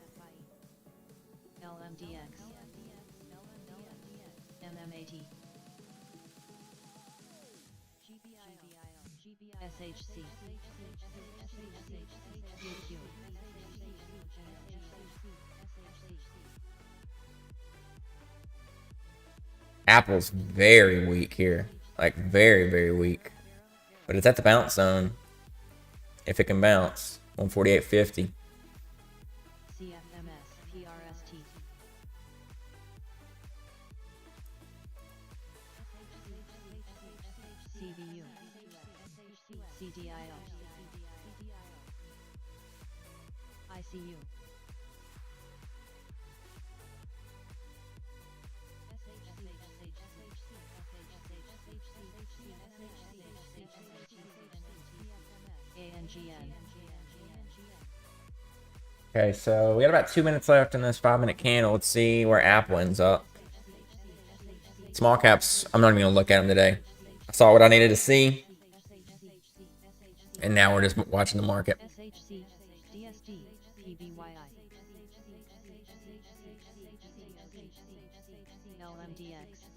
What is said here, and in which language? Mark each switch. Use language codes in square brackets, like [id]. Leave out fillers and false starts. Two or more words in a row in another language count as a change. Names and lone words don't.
[en] LMDX, MMAT, SHC, UQ, Apple's very weak here. Like, very, very weak. But it's at the bounce zone. If it can bounce. 148.50. CFMS PRST. CVU. CDIO. ICU. ANGN. Okay, so we got about 2 minutes left in this 5-minute candle. Let's see where Apple ends up. Small caps, I'm not even going to look at them today. I saw what I needed to see. And now we're just watching the market. SHC, DSD, PBYI. LMDX.